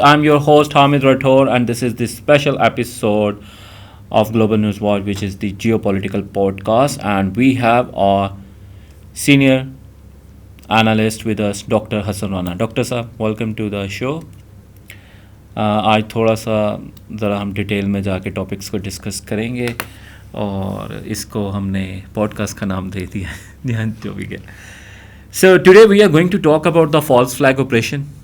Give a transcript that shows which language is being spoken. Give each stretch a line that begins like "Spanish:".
English: I'm your host Hamid Rathore, and this is the special episode of Global News Watch, which is the geopolitical podcast. And we have our senior analyst with us, Dr. Hassan Rana. Dr. Sahab, welcome to the show.
Urdu: آج تھوڑا سا ذرا ہم detail میں جا کے topics کو discuss کریں گے اور اس کو ہم نے پوڈ کاسٹ کا نام دے دیا جو بھی ہے.
English: So today we are going to talk about the false flag operation.